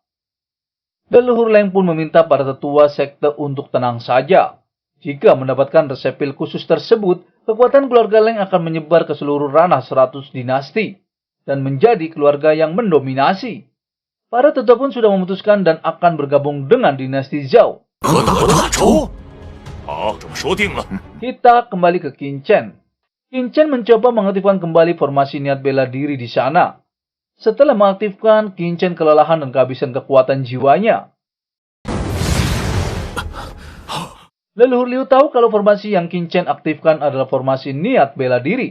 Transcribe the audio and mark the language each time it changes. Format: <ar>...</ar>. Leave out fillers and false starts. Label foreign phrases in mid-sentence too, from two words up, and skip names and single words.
<id>Leluhur Leng pun meminta para tetua sekte untuk tenang saja. Jika mendapatkan resep pil khusus tersebut, kekuatan keluarga Leng akan menyebar ke seluruh ranah 100 dinasti dan menjadi keluarga yang mendominasi. Para tetua pun sudah memutuskan dan akan bergabung dengan dinasti Zhao.</id> <zh>和大仇！好，这么说定了。</zh> <id>Kita kembali ke Qin Chen. Qin Chen mencoba mengaktifkan kembali formasi niat bela diri di sana. Setelah mengaktifkan, Qin Chen kelelahan dan kehabisan kekuatan jiwanya. Leluhur Liu tahu kalau formasi yang Qin Chen aktifkan adalah formasi niat bela diri.</id>